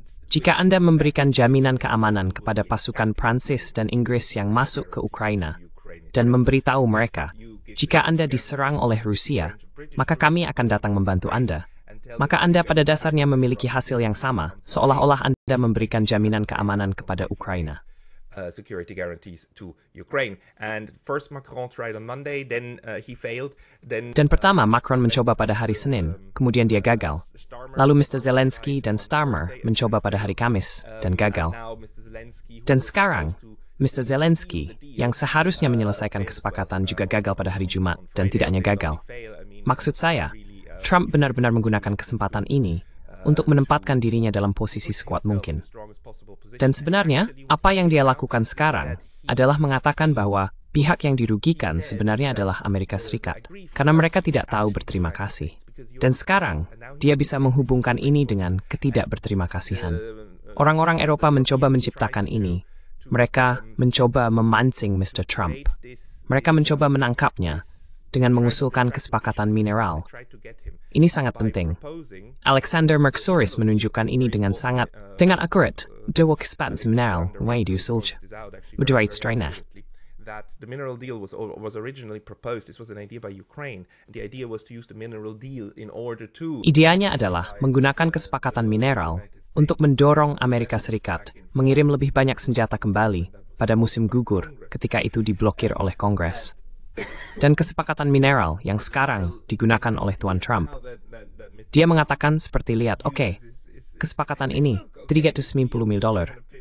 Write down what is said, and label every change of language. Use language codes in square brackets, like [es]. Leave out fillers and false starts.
[id] Jika Anda memberikan jaminan keamanan kepada pasukan Prancis dan Inggris yang masuk ke Ukraina, dan memberitahu mereka, jika Anda diserang oleh Rusia, maka kami akan datang membantu Anda. Maka Anda pada dasarnya memiliki hasil yang sama, seolah-olah Anda memberikan jaminan keamanan kepada Ukraina. [en] Security guarantees to Ukraine. And first Macron tried on Monday, then he failed. [id] Dan pertama Macron mencoba pada hari Senin, kemudian dia gagal. Lalu Mr. Zelensky dan Starmer mencoba pada hari Kamis dan gagal. Dan sekarang Mr. Zelensky yang seharusnya menyelesaikan kesepakatan juga gagal pada hari Jumat dan tidak hanya gagal. Maksud saya, Trump benar-benar menggunakan kesempatan ini untuk menempatkan dirinya dalam posisi sekuat mungkin. Dan sebenarnya, apa yang dia lakukan sekarang adalah mengatakan bahwa pihak yang dirugikan sebenarnya adalah Amerika Serikat, karena mereka tidak tahu berterima kasih. Dan sekarang, dia bisa menghubungkan ini dengan ketidakberterimakasihan. Orang-orang Eropa mencoba menciptakan ini. Mereka mencoba memancing Mr. Trump. Mereka mencoba menangkapnya dengan mengusulkan kesepakatan mineral. Ini sangat penting. Alexander Mercouris menunjukkan ini dengan sangat akurat. Dua kesepakatan mineral yang diusul. Berdua strana. [en] That the mineral deal was originally proposed. This was an idea by Ukraine. The idea was to use the mineral deal in order to. [id] Ideanya adalah menggunakan kesepakatan mineral untuk mendorong Amerika Serikat mengirim lebih banyak senjata kembali pada musim gugur ketika itu diblokir oleh Kongres. Dan kesepakatan mineral yang sekarang digunakan oleh Tuan Trump. Dia mengatakan seperti lihat, oke, kesepakatan ini $390 miliar.